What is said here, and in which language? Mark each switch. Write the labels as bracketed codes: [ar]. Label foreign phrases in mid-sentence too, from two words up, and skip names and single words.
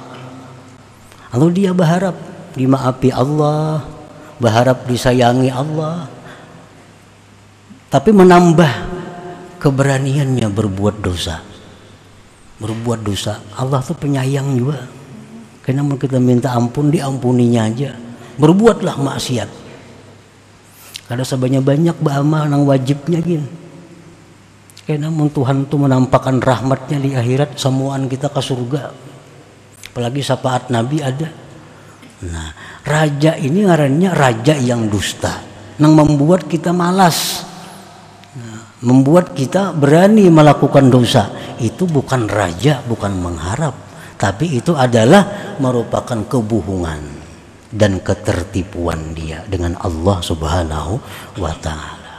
[id] Lalu dia berharap dimaafi Allah, berharap disayangi Allah, tapi menambah keberaniannya berbuat dosa. Berbuat dosa. Allah tuh penyayang juga. Kenapa kita minta ampun, diampuninya aja. Berbuatlah maksiat. [bjn] Kada sebanyak-banyak beramal nang wajibnya gin. [id] Kenapa Tuhan tuh menampakkan rahmatnya di akhirat, semuaan kita ke surga. Apalagi syafaat Nabi ada. Nah, raja ini ngarannya raja yang dusta, nang membuat kita malas, membuat kita berani melakukan dosa. Itu bukan raja, bukan mengharap, tapi itu adalah merupakan kebohongan dan ketertipuan dia dengan Allah [ar] سبحانه وتعالى.